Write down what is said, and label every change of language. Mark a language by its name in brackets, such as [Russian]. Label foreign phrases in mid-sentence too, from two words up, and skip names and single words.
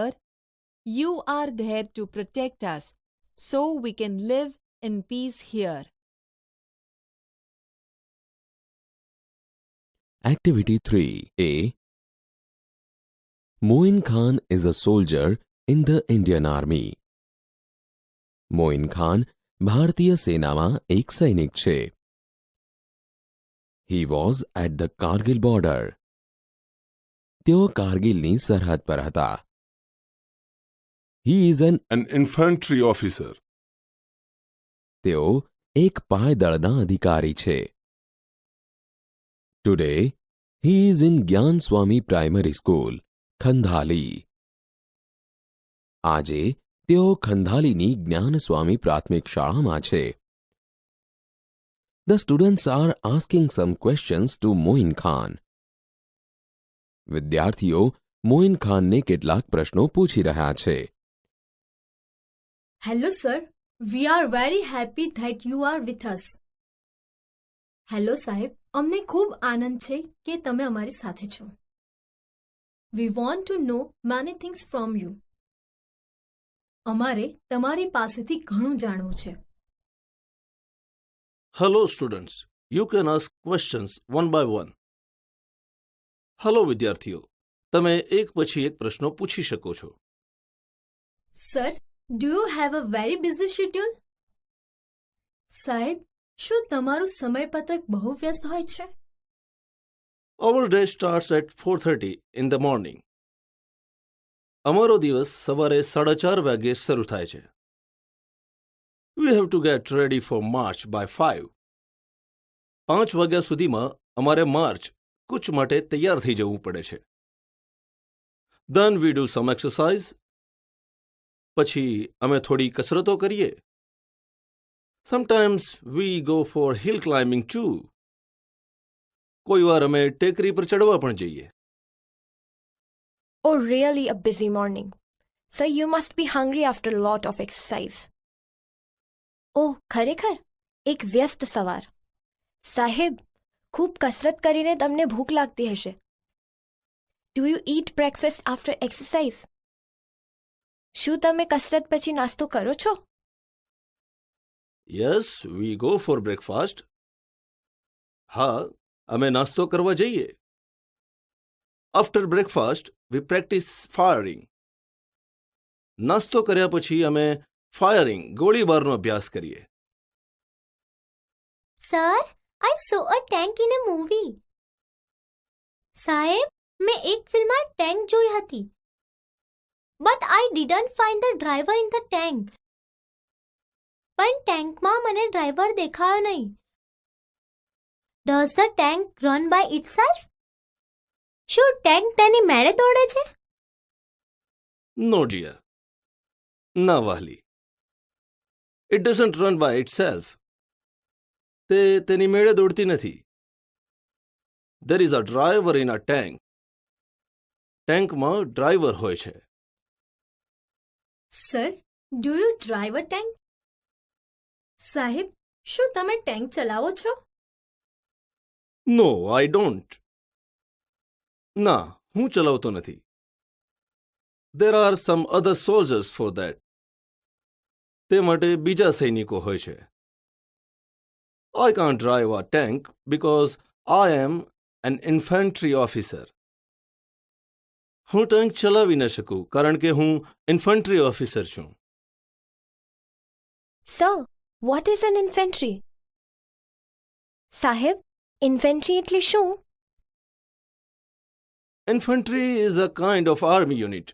[English] You are there to protect us, so we can live in peace here. Activity 3A. Moin Khan is a soldier in the Indian Army. [Gujarati] મોઇન ખાન ભારતીય સેનામાં એક સૈનિક છે. [English] He was at the Kargil border. [Gujarati] તેઓ કારગિલની સરહદ પર હતા. [English] He is An infantry officer. [Gujarati] તેઓ એક પાયદળના અધિકારી છે. [English] Today, he is in જ્ઞાન સ્વામી પ્રાઇમરી સ્કૂલ, ખંધાલી. [Gujarati] આજે તેઓ ખંધાલીની જ્ઞાનસ્વામી પ્રાથમિક શાળામાં છે. [English] The students are asking some questions to Moin Khan. [Gujarati] વિદ્યાર્થીઓ મોઇન ખાનને કેટલાક પ્રશ્નો પૂછી રહ્યા છે. [English] Hello, sir. We are very happy that you are with us. [Gujarati] હેલો સાહેબ, અમને ખૂબ આનંદ છે કે તમે અમારી સાથે છો. [English] We want to know many things from you. [Gujarati] અમારે તમારી પાસેથી ઘણું જાણવું છે. [English] Hello students, you can ask questions one by one. [Gujarati] Hello વિદ્યાર્થીઓ, તમે એક પછી એક પ્રશ્નો પૂછી શકો છો. [English] Sir, do you have a very busy schedule? [Gujarati] સાહેબ, શું તમારું સમયપત્રક બહુ વ્યસ્ત હોય છે? [English] Our day starts at 4:30 in the morning. [Gujarati] અમારો દિવસ સવારે 4:30 વાગે શરૂ થાય છે. [English] We have to get ready for march by 5. [Gujarati] 5 વાગ્યા સુધીમાં અમારે માર્ચ કૂચ માટે તૈયાર થઈ જવું પડે છે. [English] Then we do some exercise. [Gujarati] પછી અમે થોડી કસરતો કરીએ. [English] Sometimes we go for hill climbing too. [Gujarati] કોઈ વાર અમે ટેકરી પર ચડવા પણ જઈએ. [English] Oh, really a busy morning. So you must be hungry after a lot of exercise. [Gujarati] Oh, ખરેખર એક વ્યસ્ત સવાર. સાહેબ, ખૂબ કસરત કરીને તમને ભૂખ લાગતી હશે. [English] Do you eat breakfast after exercise? [Gujarati] શું તમે કસરત પછી નાસ્તો કરો છો? [English] Yes, we go for breakfast. [Gujarati] હા, અમે નાસ્તો કરવા જઈએ. [English] After breakfast, we practice firing. [Gujarati] નાસ્તો કર્યા પછી અમે ફાયરિંગ ગોળીબારનો અભ્યાસ કરીએ. [English] Sir, I saw a tank in a movie. [Gujarati] સાહેબ, મેં એક ફિલ્મમાં ટેન્ક જોઈ હતી. [English] But I didn't find the driver in the tank. [Gujarati] પણ ટેન્કમાં મને ડ્રાઈવર દેખાયો નહીં. [English] Does the tank run by itself? [Gujarati] શું ટેન્ક તેની મેળે દોડે છે? [English] No dear. [Gujarati] ના વાલી. [English] It doesn't run by itself. [Gujarati] તે તેની મેળે દોડતી નથી. [English] There is a driver in a tank. [Gujarati] ટેન્કમાં ડ્રાઈવર હોય છે. [English] Sir, do you drive a tank? [Gujarati] સાહેબ, શું તમે ટેન્ક ચલાવો છો? [English] no I don't. [Gujarati] ના, હું ચલાવતો નથી. [English] there are some other soldiers for that. [Gujarati] તે માટે બીજા સૈનિકો હોય છે. [English] I can't drive a tank because I am an infantry officer. [Gujarati] હું ટેન્ક ચલાવી ન શકું કારણ કે હું [English] infantry officer [Gujarati] છું. [English] sir what is an infantry? [Gujarati] સાહેબ, ઇન્ફેન્ટ્રી એટલે શું? [English] infantry is a kind of army unit.